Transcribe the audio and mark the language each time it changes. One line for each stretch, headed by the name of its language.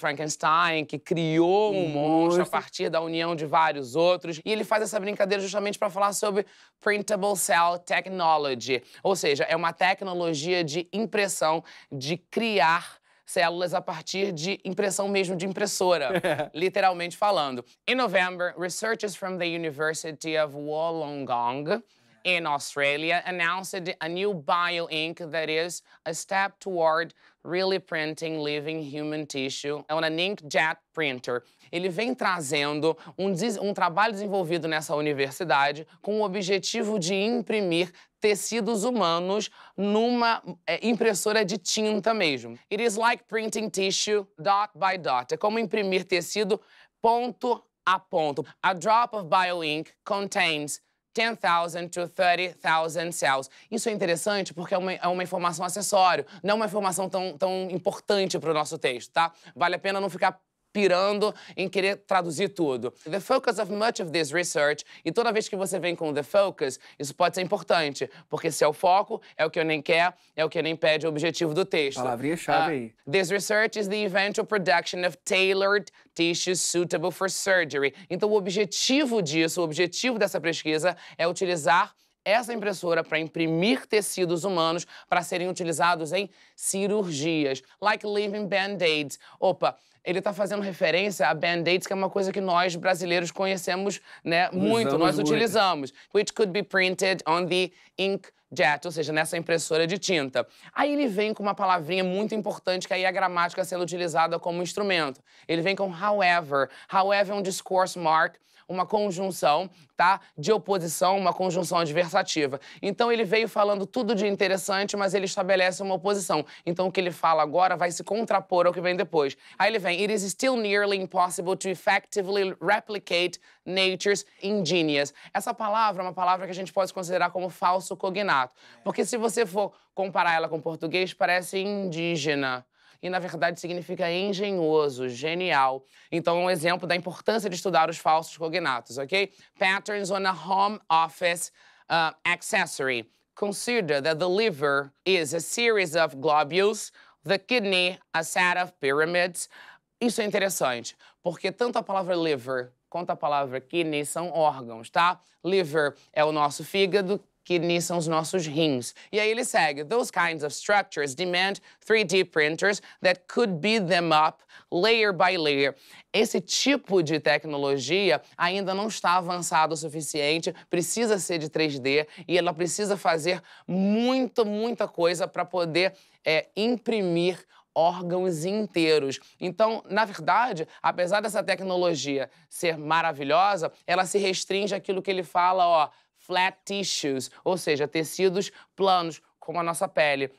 Portuguese: Frankenstein, que criou um monstro a partir da união de vários outros. E ele faz essa brincadeira justamente para falar sobre Printable Cell Technology. Ou seja, é uma tecnologia de impressão, de criar células a partir de impressão mesmo de impressora, literalmente falando.
English: In November, researchers from the University of Wollongong in Australia announced a new bio-ink that is a step toward really printing living human tissue on an inkjet printer.
Portuguese: Ele vem trazendo um trabalho desenvolvido nessa universidade com o objetivo de imprimir tecidos humanos numa impressora de tinta mesmo.
English: It is like printing tissue dot by dot.
Portuguese: É como imprimir tecido ponto a ponto.
English: A drop of bio-ink contains 10,000 to 30,000 cells.
Portuguese: Isso é interessante porque é uma informação acessório, não é uma informação tão importante para o nosso texto, tá? Vale a pena não ficar pirando em querer traduzir tudo.
English: The focus of much of this research,
Portuguese: e toda vez que você vem com the focus, isso pode ser importante, porque se é o foco, é o que eu nem quer, é o que nem pede o objetivo do texto. Palavrinha-chave aí.
English: This research is the eventual production of tailored tissues suitable for surgery.
Portuguese: Então, o objetivo disso, o objetivo dessa pesquisa é utilizar essa impressora para imprimir tecidos humanos para serem utilizados em cirurgias,
English: like living band-aids.
Portuguese: Opa, ele está fazendo referência a band-aids, que é uma coisa que nós brasileiros conhecemos, né, muito, nós utilizamos.
English: Which could be printed on the inkjet,
Portuguese: ou seja, nessa impressora de tinta. Aí ele vem com uma palavrinha muito importante, que aí é a gramática sendo utilizada como instrumento. Ele vem com however. However é um discourse mark, uma conjunção, tá? De oposição, uma conjunção adversativa. Então ele veio falando tudo de interessante, mas ele estabelece uma oposição. Então o que ele fala agora vai se contrapor ao que vem depois. Aí ele vem,
English: it is still nearly impossible to effectively replicate nature's ingenious.
Portuguese: Essa palavra é uma palavra que a gente pode considerar como falso cognato. Porque se você for comparar ela com o português, parece indígena. E, na verdade, significa engenhoso, genial. Então, é um exemplo da importância de estudar os falsos cognatos, ok?
English: Patterns on a home office accessory. Consider that the liver is a series of globules, the kidney a set of pyramids.
Portuguese: Isso é interessante, porque tanto a palavra liver quanto a palavra kidney são órgãos, tá? Liver é o nosso fígado, kidney são os nossos rins. E aí ele segue.
English: Those kinds of structures demand 3D printers that could beat them up layer by layer.
Portuguese: Esse tipo de tecnologia ainda não está avançado o suficiente, precisa ser de 3D e ela precisa fazer muita coisa para poder imprimir órgãos inteiros. Então, na verdade, apesar dessa tecnologia ser maravilhosa, ela se restringe àquilo que ele fala, ó,
English: flat tissues,
Portuguese: ou seja, tecidos planos, como a nossa pele.